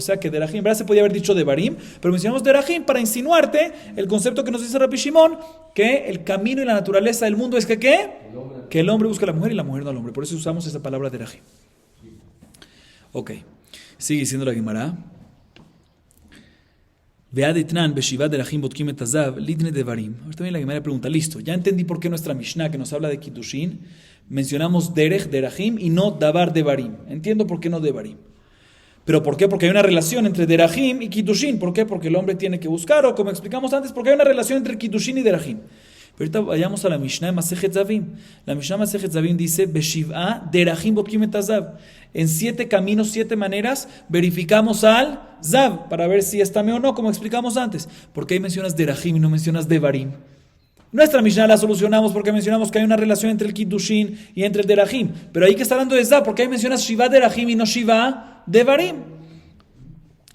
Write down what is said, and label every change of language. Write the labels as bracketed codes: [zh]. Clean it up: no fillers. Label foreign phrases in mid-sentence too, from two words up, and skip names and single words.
[es] O sea que derajim, en verdad se podía haber dicho devarim, pero mencionamos derajim para insinuarte el concepto que nos dice Rabbi Shimon, que el camino y la naturaleza del mundo es que ¿qué? Que el hombre busca a la mujer y la mujer no al hombre. Por eso usamos esa palabra derajim. Ok, sigue diciendo la Gemara. [he] והא דתנן בשבעה דרכים בודקין את הזב ליתני דברים. [es] Ahorita viene la Gemara pregunta, listo, ya entendí por qué nuestra Mishnah que nos habla de Kiddushin mencionamos [he] דרך דרכים [es] y no [he] דבר דברים. [es] Entiendo por qué no devarim. ¿Pero por qué? Porque hay una relación entre derajim y Kiddushin. ¿Por qué? Porque el hombre tiene que buscar, o como explicamos antes, porque hay una relación entre Kiddushin y derajim. Pero ahorita vayamos a la Mishnah de Masejet Zavim. La Mishnah de Masejet Zavim dice, [he] בשבעה דרכים בודקין את הזב. [es] En 7 caminos, 7 maneras, verificamos al zav, para ver si está o no, como explicamos antes. ¿Por qué ahí mencionas derajim y no mencionas devarim? Nuestra Mishnah la solucionamos porque mencionamos que hay una relación entre el Kiddushin y entre el derajim. Pero ahí que está hablando de zav, porque ahí mencionas [he] שבעה דרכים [es] y no [he] שבעה דברים.